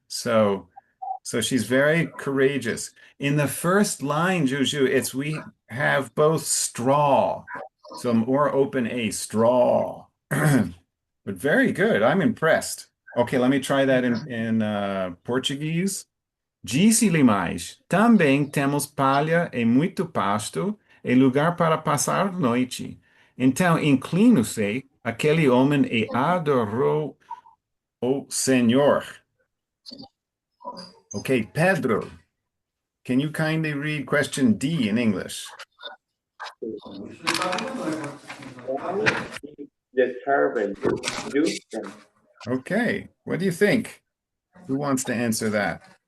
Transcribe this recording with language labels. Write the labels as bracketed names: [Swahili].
[English] So she's very courageous. In the first line, Juju, it's we have both straw, so more open A, straw. But very good. I'm impressed. Okay, let me try that in Portuguese. [Portuguese] Disse-lhe mais: Também temos palha e muito pasto e lugar para passar a noite. Então inclinou-se aquele homem e adorou o Senhor. [English] Okay, Pedro, can you kindly read question D in English? Why did the servant do them? Okay, what do you think? Who wants to answer that?